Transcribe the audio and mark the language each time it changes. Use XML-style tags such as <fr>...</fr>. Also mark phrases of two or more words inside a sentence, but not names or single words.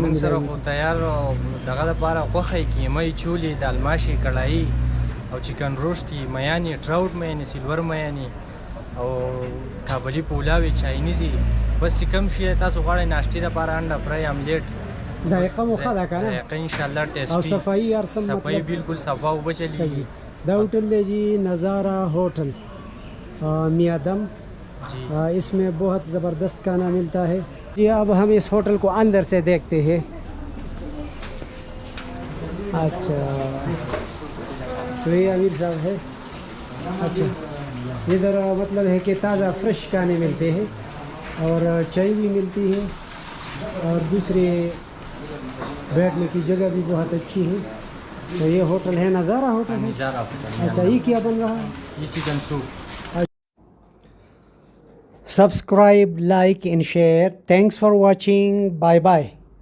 <ps>زمون سره خو تیار دغه لپاره غوښه کیمه چولی د الماشي کړای او چکن روشتي میانی ټراوټ میانی سیلور میانی او کابلی پولاوی چاینیزي بس کم شي تاسو غواړئ ناشتي لپاره انډا</ps> <en>fry omelette</en> <ps>ذائقه مو ښه ده که نه ذائقه</ps> <ar>ان شاء الله</ar> <ps>ټیسټي او صفائی هر څه صفائی بالکل صفا او بچلی</ps> <ur>دا ہوٹل ہے جی نظارہ ہوٹل میادم جی اس میں بہت زبردست کھانا ملتا ہے جی. اب ہم اس ہوٹل کو اندر سے دیکھتے ہیں. اچھا تو یہ امیر صاحب ہے. اچھا ادھر مطلب ہے کہ تازہ فریش کھانے ملتے ہیں اور چائے بھی ملتی ہے اور دوسرے بیٹھنے کی جگہ بھی بہت اچھی ہے. تو یہ ہوٹل ہے نظارہ ہوٹل ہے. نظارہ ہوٹل. اچھا یہ کیا بن رہا ہے؟ یہ</ur> <en>chicken soup. Subscribe, like and share. Thanks for watching. Bye bye.</en>